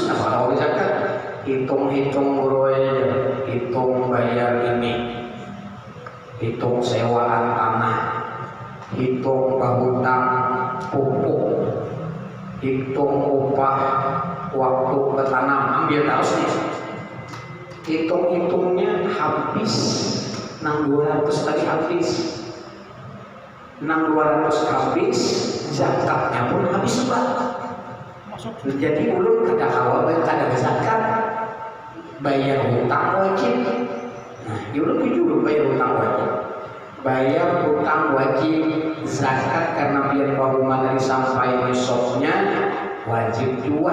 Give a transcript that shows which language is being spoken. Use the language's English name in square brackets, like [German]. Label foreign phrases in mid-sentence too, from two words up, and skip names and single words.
[Indonesian] Nah kalau zakat hitung guru aja, hitung bayar ini, hitung sewaan tanah, hitung hutang pupuk, hitung upah waktu bertanam, ambil terus nih. Hitung-hitungnya habis 200 tadi habis. 200 habis, zakatnya pun habis juga. [Banjar] Jadi ulun kada kawal kada zakat, bayar hutang wajib. Nah, ulun juga bayar hutang wajib. Bayar hutang wajib, zakat karena biar bahuma dari sampai besoknya wajib dua.